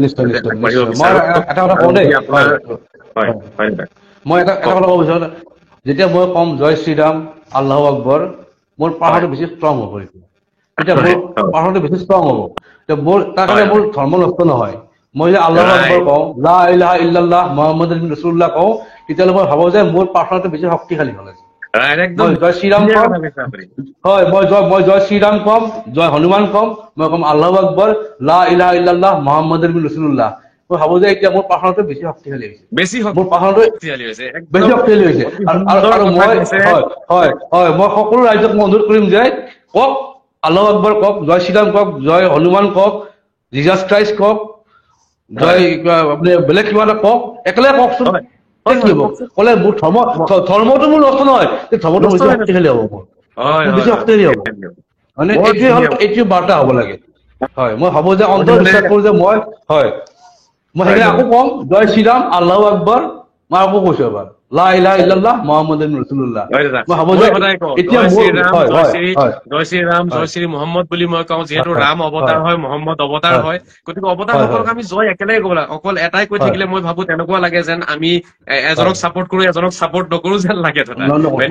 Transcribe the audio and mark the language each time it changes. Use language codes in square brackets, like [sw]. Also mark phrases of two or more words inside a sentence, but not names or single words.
[as] মই এটা কথা ক'ব বিচাৰো, যেতিয়া মই কম জয় শ্ৰীৰাম [ar] الله أكبر, [as] মোৰ পাহাৰটো বেছি ষ্ট্ৰং হ'ব। এতিয়া মোৰ পাহাৰটো বেছি ষ্ট্ৰং হ'ব, মোৰ তাৰ কাৰণে মোৰ ধৰ্ম নষ্ট নহয়। মই যে [ar] الله أكبر [as] কওঁ, [ar] لا إله إلا الله محمد رسول الله [as] কওঁ, তেতিয়াহ'লে মই ভাবো যে মোৰ পাহাৰটো বেছি শক্তিশালী হ'ল। মই জয় শ্ৰীৰাম কম, মই জয় শ্ৰীৰাম কম, জয় হনুমান কম, মই কম [ar] الله أكبر, لا إله إلا الله محمد رسول الله, [as] মই ভাবো যে এতিয়া মোৰ পাহাৰটো বেছি শক্তিশালী হৈছে, মোৰ পাহাৰটো বেছি শক্তিশালী হৈছে। আৰু মই সকলো ৰাইজক মই অনুৰোধ কৰিম যে কওক, [ar] الله أكبر [as] কওক, জয় শ্ৰীৰাম কওক, জয় হনুমান কওক, জিজাছ ক্ৰাইষ্ট কওক, জয় আপুনি বেলেগ কিবা এটা কওক, একেলগে কওকচোন, কি হ'ব ক'লে মোৰ ধৰ্মটো মোৰ নষ্ট নহয়, ধৰ্মটো বেছি শক্তিশালী হ'ব, মোৰ বেছি শক্তিশালী হ'ব, মানে এইটোৱে বাৰ্তা হ'ব লাগে। মই ভাবো যে অন্তৰ বিশ্বাস কৰো যে মই সেইকাৰণে আকৌ কম জয় শ্ৰীৰাম [ar] الله أكبر, [as] মই আকৌ কৈছো এবাৰ [ar] لا إله إلا الله محمد رسول الله. [as] মই ভাবো যে এতিয়া জয় শ্ৰীৰাম জয় শ্ৰী মুহাম্মদ বুলি মই কওঁ, যিহেতু ৰাম অৱতাৰ হয়, মুহাম্মদ অৱতাৰ হয়, গতিকে অৱতাৰ সকলক আমি জয় একেলগে ক'ব লাগে। অকল এটাই কৈ থাকিলে মই ভাবো তেনেকুৱা লাগে যেন আমি এজনক চাপৰ্ট কৰো এজনক চাপৰ্ট নকৰো যেন লাগে দাদা, হয়নে?